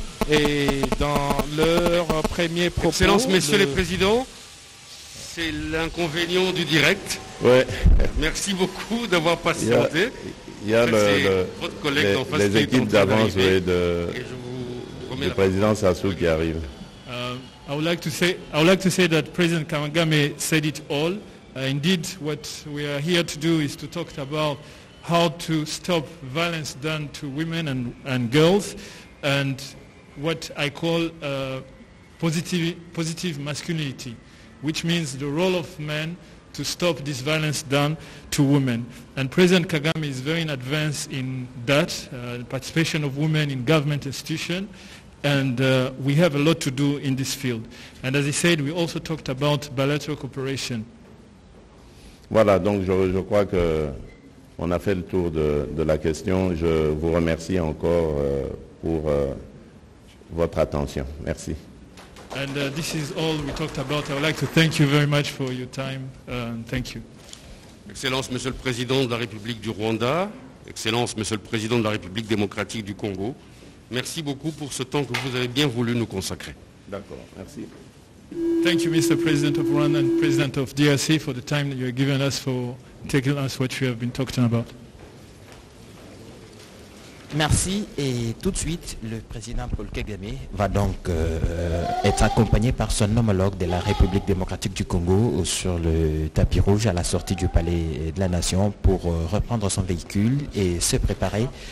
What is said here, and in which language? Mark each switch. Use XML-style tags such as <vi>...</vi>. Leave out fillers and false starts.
<fr>Et dans leur premier propos... Excellences, Messieurs les Présidents, c'est l'inconvénient du direct. Ouais. Merci beaucoup d'avoir patienté. Il y a votre collègue en face les équipes d'avance du président Sassou qui arrivent.</fr> <en>I would like to say that President Kagame said it all. Indeed, what we are here to do is to talk about how to stop violence done to women and girls, and what I call positive masculinity, which means the role of men to stop this violence done to women. And President Kagame is very in advance in that, participation of women in government institutions, and we have a lot to do in this field. And as I said, we also talked about bilateral cooperation.</en> <fr>Voilà, donc je crois qu'on a fait le tour de la question. Je vous remercie encore pour votre attention. Merci.</fr> <en>And this is all we talked about. I would like to thank you very much for your time. Thank you.</en> <fr>Excellence, Monsieur le Président de la République du Rwanda, Excellence, Monsieur le Président de la République démocratique du Congo, merci beaucoup pour ce temps que vous avez bien voulu nous consacrer. D'accord, merci.</fr> <en>Thank you, Mr. President of Rwanda and President of DRC, for the time that you have given us for taking us what you have been talking about.</en> <fr>Merci, et tout de suite, le président Paul Kagame va donc être accompagné par son homologue de la République démocratique du Congo sur le tapis rouge à la sortie du Palais de la Nation pour reprendre son véhicule et se préparer</fr>